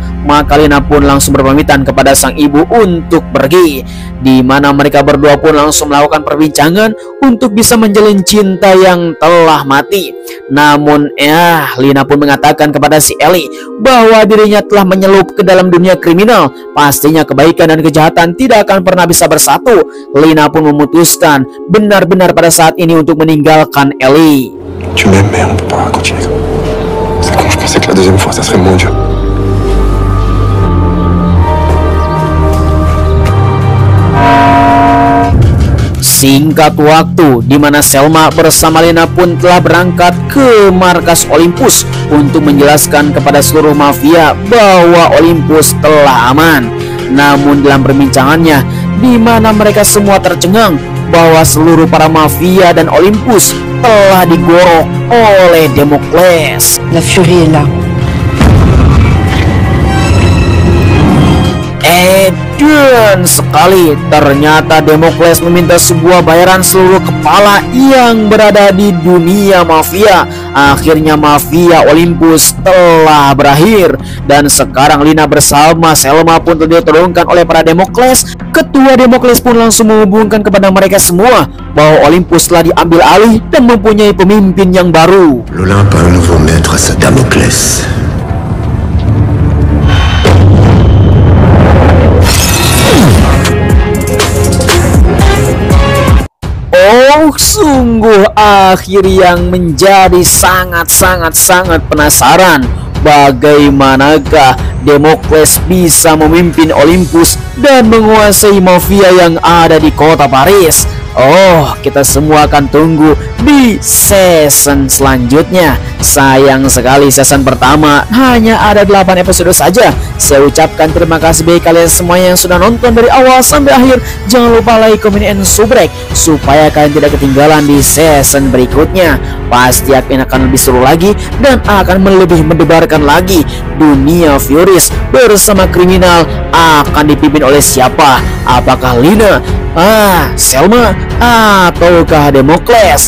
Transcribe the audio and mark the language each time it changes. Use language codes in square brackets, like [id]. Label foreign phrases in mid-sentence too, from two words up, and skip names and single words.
[id] Maka Lina pun langsung berpamitan kepada sang ibu untuk pergi, di mana mereka berdua pun langsung melakukan perbincangan untuk bisa menjalin cinta yang telah mati. Namun Lina pun mengatakan kepada si Ellie bahwa dirinya telah menyelup ke dalam dunia kriminal. Pastinya kebaikan dan kejahatan tidak akan pernah bisa bersatu. Lina pun memutuskan benar-benar pada saat ini untuk meninggalkan Ellie. [fr] Tu m'aimes, mais on peut pas continuer comme ça. C'est quand je pensais que la deuxième fois, ça serait mon Dieu. [id] Singkat waktu, di mana Selma bersama Lina pun telah berangkat ke markas Olympus untuk menjelaskan kepada seluruh mafia bahwa Olympus telah aman. Namun dalam perbincangannya, di mana mereka semua tercengang bahwa seluruh para mafia dan Olympus telah digorok oleh Damocles. [fr] La Fury est là. [id] Dan sekali ternyata Damocles meminta sebuah bayaran seluruh kepala yang berada di dunia mafia. Akhirnya mafia Olympus telah berakhir, dan sekarang Lina bersama Selma pun telah diturunkan oleh para Damocles. Ketua Damocles pun langsung menghubungkan kepada mereka semua bahwa Olympus telah diambil alih dan mempunyai pemimpin yang baru. [fr] L'Olympe a un nouveau maître, c'est Damocles. [id] Sungguh akhir yang menjadi sangat penasaran. Bagaimanakah Damocles bisa memimpin Olympus dan menguasai mafia yang ada di kota Paris? Oh, kita semua akan tunggu di season selanjutnya. Sayang sekali season pertama hanya ada 8 episode saja. Saya ucapkan terima kasih bagi kalian semua yang sudah nonton dari awal sampai akhir. Jangan lupa [en] like, comment, and subscribe [id] supaya kalian tidak ketinggalan di season berikutnya. Pasti akan lebih seru lagi dan akan lebih mendebarkan lagi. Dunia Furys bersama kriminal akan dipimpin oleh siapa? Apakah Lina, Selma, ataukah Damocles?